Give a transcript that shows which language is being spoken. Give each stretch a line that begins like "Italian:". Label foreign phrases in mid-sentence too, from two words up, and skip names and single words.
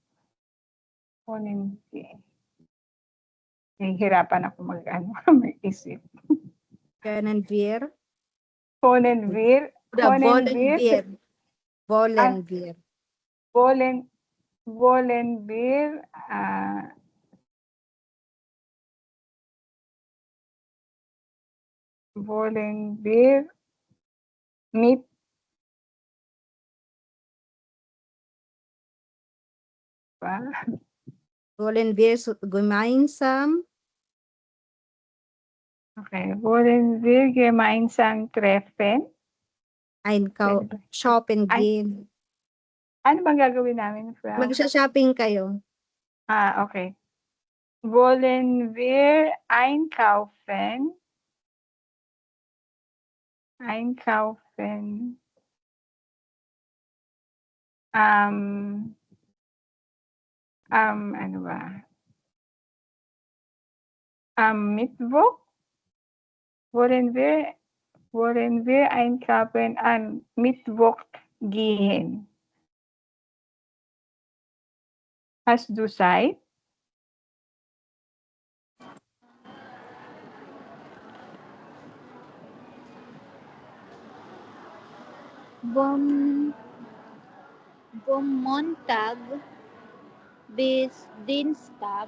Filipino: Nahihirapan ako mag-isip.
German: Können wir? Können wir? Wollen wir? Wollen wir wollen wir mit ba? Wollen wir gemeinsam Okay, wollen wir gemeinsam treffen?
Filipino: Pwede ba?
German: shoppen
Filipino: Ay,
German: gehen?
Filipino: ano bang gagawin namin, Frau? Magsha-shopping kayo.
German: Okay. Wollen wir einkaufen? Einkaufen.
Filipino: Ano ba?
German: Am Mittwoch? Wollen wir einkaufen am Mittwoch gehen? Hast du Zeit? Vom Montag bis Dienstag.